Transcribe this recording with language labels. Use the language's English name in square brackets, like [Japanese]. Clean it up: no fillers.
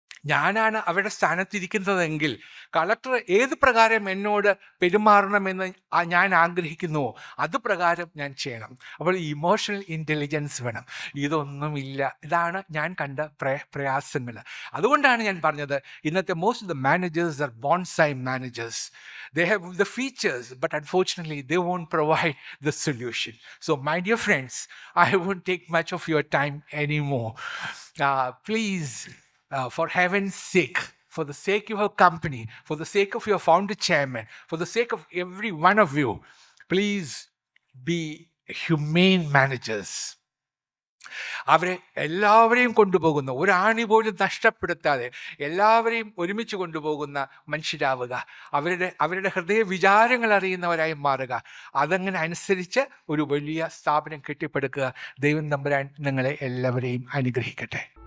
[Malayalam] ഞാനാണ് അവരുടെ സ്ഥാനത്തിരിക്കുന്നതെങ്കിൽ കളക്ടർ ഏത് പ്രകാരം എന്നോട് പെരുമാറണമെന്ന് ഞാൻ ആഗ്രഹിക്കുന്നുവോ അത് പ്രകാരം ഞാൻ ചെയ്യണം. അപ്പോൾ ഇമോഷണൽ ഇൻ്റലിജൻസ് വേണം. ഇതൊന്നുമില്ല. ഇതാണ് ഞാൻ കണ്ട പ്രയാസങ്ങൾ. അതുകൊണ്ടാണ് ഞാൻ പറഞ്ഞത് ഇന്നത്തെ [English] Most of the managers are bonsai managers. They have the features, but unfortunately they won't provide the solution. So my dear friends, I won't take much of your time anymore. Please, for heaven's sake, for the sake of your company, for the sake of your founder chairman, for the sake of every one of you, please be humane managers. [Malayalam] അവരെ എല്ലാവരെയും കൊണ്ടുപോകുന്ന, ഒരാണി പോലും നഷ്ടപ്പെടുത്താതെ എല്ലാവരെയും ഒരുമിച്ച് കൊണ്ടുപോകുന്ന മനുഷ്യരാവുക. അവരുടെ ഹൃദയ വിചാരങ്ങൾ അറിയുന്നവരായി മാറുക. അതങ്ങനെ അനുസരിച്ച് ഒരു വലിയ സ്ഥാപനം കെട്ടിപ്പടുക്കുക. ദൈവം തമ്പുരാൻ നിങ്ങളെ എല്ലാവരെയും അനുഗ്രഹിക്കട്ടെ.